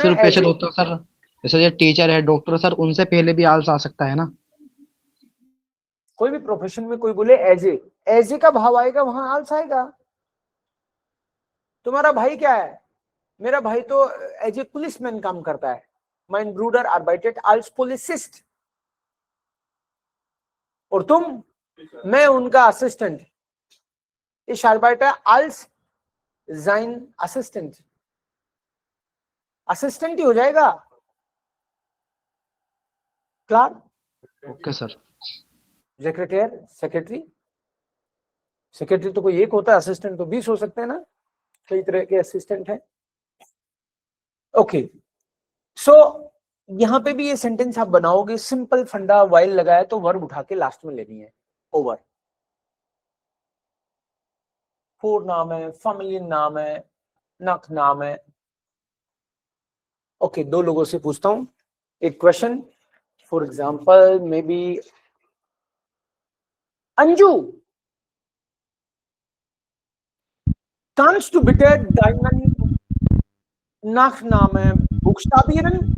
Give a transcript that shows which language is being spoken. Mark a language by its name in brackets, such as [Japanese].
[Hindi] सिर्फ पेशेंट होता है सर, जैसे ये टीचर है, डॉक्टर सर, उनसे पहले भी आल्स आ सकता है ना? कोई भी प्रोफेशन में कोई बोले एज ए का भाव आएगा, वहां आल्स आएगा। तुम्हारा भाई क्या है? मेरा भाई तो एज ए पुलिसमैन काम करता है। [German] mein Bruder arbeitet als Polizist। [Hindi] और तुम? मैं उनका assistant. [German] ich arbeite als sein Assistent। [Hindi] Assistant ही हो जाएगा। Clear? Okay sir. Secretary, secretary तो कोई एक होता है, असिस्टेंट तो 20 हो सकते हैं ना, कई तरह के असिस्टेंट हैं। ओके, सो यहां पे भी ये सेंटेंस आप बनाओगे, सिंपल फंडा, वाइल लगाया तो वर्ब उठा के लास्ट में लेनी है। ओवर, फोर नाम है, फैमिली नाम है, नक नाम है। ओके, दो लोगों से पूछता हूं एक question. For example may be Anju, [German] kannst du bitte deinen Nachnamen buchstabieren?